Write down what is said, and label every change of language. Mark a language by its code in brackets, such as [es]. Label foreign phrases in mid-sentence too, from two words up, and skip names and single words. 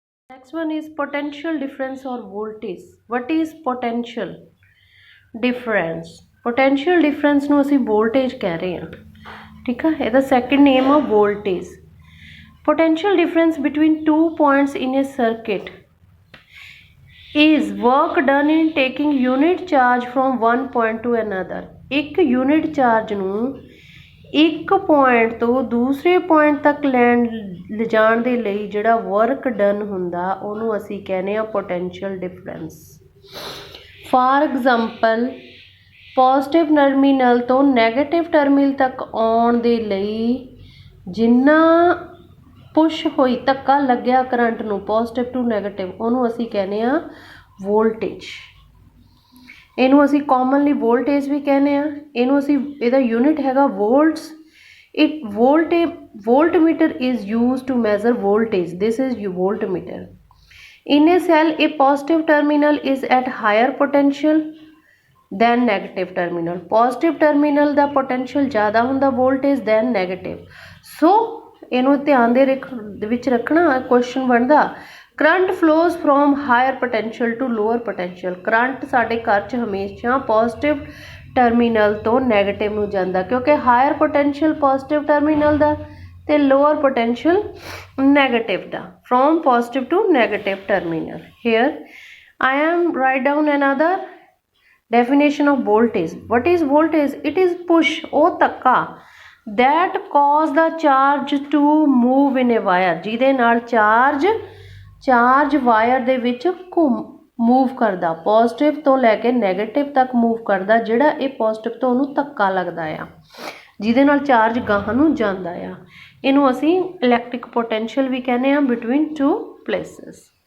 [en] Next one is potential difference or voltage. What is potential difference? Potential difference [pa] ਨੂੰ ਅਸੀਂ voltage ਕਹਿ ਰਹੇ ਹਾਂ, ਠੀਕ ਆ। ਇਹਦਾ [en] second name [pa] ਆ voltage. [en] Potential difference between 2 points in a circuit is work done in taking unit charge from one point to another. [pa] ਇੱਕ [en] unit charge [pa] ਨੂੰ ਇੱਕ ਪੁਆਇੰਟ ਤੋਂ ਦੂਸਰੇ ਪੁਆਇੰਟ ਤੱਕ ਲਿਜਾਣ ਦੇ ਲਈ ਜਿਹੜਾ [en] work done [pa] ਹੁੰਦਾ ਉਹਨੂੰ ਅਸੀਂ ਕਹਿੰਦੇ ਹਾਂ [en] potential difference. for example positive terminal [pa] ਤੋਂ [en] negative terminal [pa] ਤੱਕ ਆਉਣ ਦੇ ਲਈ ਜਿੰਨਾ ਪੁਸ਼ ਹੋਈ ਧੱਕਾ ਲੱਗਿਆ ਕਰੰਟ ਨੂੰ [en] positive to negative [pa] ਉਹਨੂੰ ਅਸੀਂ ਕਹਿੰਦੇ ਹਾਂ ਵੋਲਟੇਜ। ਇਹਨੂੰ ਅਸੀਂ [en] commonly voltage [pa] ਵੀ ਕਹਿੰਦੇ ਹਾਂ। ਇਹਨੂੰ ਅਸੀਂ ਇਹਦਾ ਯੂਨਿਟ ਹੈਗਾ ਵੋਲਟਸ। [en] voltmeter is used to measure voltage. This is voltmeter. In a cell, a positive terminal is at higher potential than negative terminal. Positive terminal ਦਾ potential [pa] ਜ਼ਿਆਦਾ ਹੁੰਦਾ [en] voltage than negative. [pa] So ਇਹਨੂੰ ਧਿਆਨ ਦੇ ਵਿੱਚ ਰੱਖਣਾ। [en] ਕੁਐਸਚਨ ਬਣਦਾ current flows from higher potential to lower potential. [pa] ਕਰੰਟ ਸਾਡੇ ਘਰ 'ਚ ਹਮੇਸ਼ਾ [en] positive terminal [pa] ਤੋਂ ਨੈਗੇਟਿਵ ਨੂੰ ਜਾਂਦਾ ਕਿਉਂਕਿ [en] higher potential positive terminal [pa] ਦਾ ਅਤੇ [en] lower potential negative [pa] ਦਾ। [en] from positive to negative terminal. Here I am write down another definition of voltage. What is voltage? It is push, [pa] ਉਹ ਧੱਕਾ [en] that cause the charge to move in a wire, [pa] ਜਿਹਦੇ ਨਾਲ [en] charge wire [pa] ਦੇ ਵਿੱਚ ਮੂਵ ਕਰਦਾ, ਪੋਜ਼ਿਟਿਵ ਤੋਂ ਲੈ ਕੇ ਨੈਗੇਟਿਵ ਤੱਕ ਮੂਵ ਕਰਦਾ। ਜਿਹੜਾ ਇਹ ਪੋਜ਼ਿਟਿਵ ਤੋਂ ਉਹਨੂੰ ਧੱਕਾ ਲੱਗਦਾ ਆ ਜਿਹਦੇ ਨਾਲ ਚਾਰਜ ਗਾਹਾਂ ਨੂੰ ਜਾਂਦਾ ਆ। ਇਹਨੂੰ ਅਸੀਂ [en] electric potential [pa] ਵੀ ਕਹਿੰਦੇ ਹਾਂ [en] between two places.